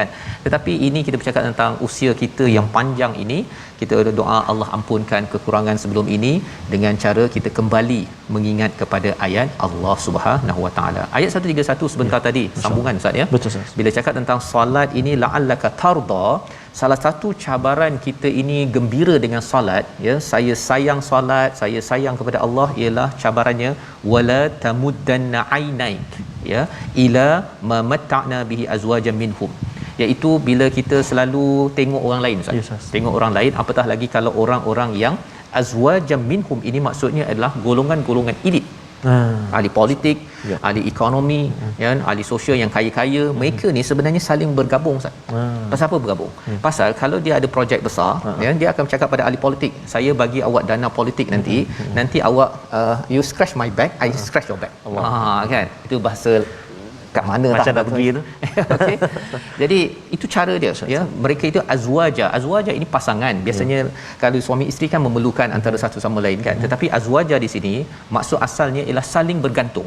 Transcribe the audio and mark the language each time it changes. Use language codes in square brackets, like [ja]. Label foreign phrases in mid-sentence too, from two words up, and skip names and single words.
[ms] Tetapi ini kita bercakap tentang usia kita yang panjang ini, kita doa Allah ampunkan kekurangan sebelum ini dengan cara kita kembali mengingat kepada ayat Allah Subhanahu Wa Taala. Ayat 131 sebentar tadi sambungan Ustaz ya. Betul Ustaz. Bila cakap tentang solat ini [ar] لعلك ترضى, [ms] salah satu cabaran kita ini gembira dengan solat ya, saya sayang solat, saya sayang kepada Allah, ialah cabarannya [ar] ولا تمدن عينيك إلى ما متعنا به أزواجا منهم, [ms] iaitu bila kita selalu tengok orang lain Ustaz. Yes, tengok orang lain, apatah lagi kalau orang-orang yang [ar] أزواجا منهم, [ms] ini maksudnya adalah golongan-golongan elit. Ahli politik, ahli ekonomi, ya, ahli sosial yang kaya-kaya, mereka ni sebenarnya saling bergabung Ustaz. Pasal apa bergabung? Pasal kalau dia ada projek besar, ya, dia akan bercakap pada ahli politik, saya bagi awak dana politik nanti, nanti awak [en] you scratch my back, I scratch your back. [ms] Kan? Itu bahasa kat mana macam nak pergi tu. Okey. Jadi itu cara dia ya. Mereka itu azwaja. Azwaja ini pasangan. Biasanya kalau suami isteri kan memerlukan antara satu sama lain kan. Tetapi azwaja di sini maksud asalnya ialah saling bergantung.